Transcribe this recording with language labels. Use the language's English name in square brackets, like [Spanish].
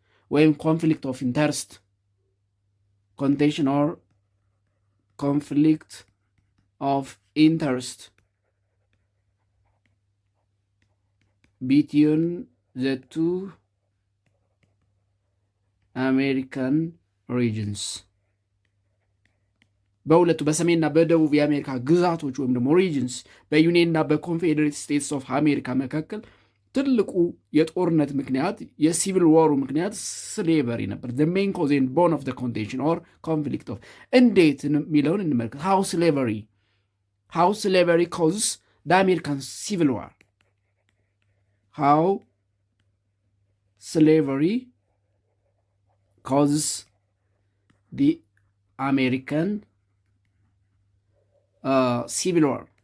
[English] when conflict of interest, contention or conflict of interest between the two American regions. [Amharic] በሁለቱ በሰሜንና በደቡብ የአሜሪካ ግዛቶች ወይም ደግሞ ሪጅንስ በዩኒየንና በኮንፌዴሬት ስቴትስ ኦፍ አሜሪካ መካከል ትልቁ የጦርነት ምክንያት የሲቪል ዋሩ ምክንያት ስሌቨሪ ነበር። [English] the main cause and bone of the contention or conflict of [Amharic] እንዴት የሚለውን እንመልከት። [English] how slavery causes the American civil war. how slavery causes the American civil war.